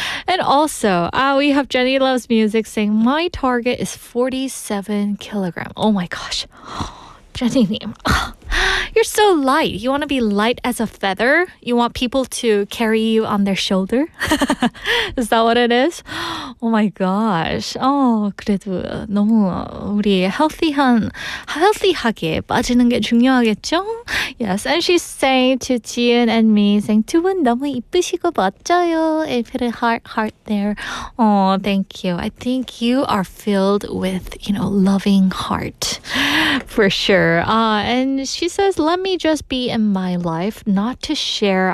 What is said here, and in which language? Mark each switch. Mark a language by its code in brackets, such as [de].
[en] And also, we have Jenny Loves Music saying, my target is 47 kilograms. Oh my gosh. Jenny-님, you're so light. You want to be light as a feather? You want people to carry you on their shoulder? Is that what it is? Oh my gosh. [ko] 그래도 너무 우리 healthy하게 빠지는 게 중요하겠죠? [en] Yes, and she's saying to Jian and me, saying, [ko] 두 분 너무 이쁘시고 멋져요. [en] And put a heart there. Oh, thank you. I think you are filled with, loving heart. For sure. And she says, let me just be in my life, not to share.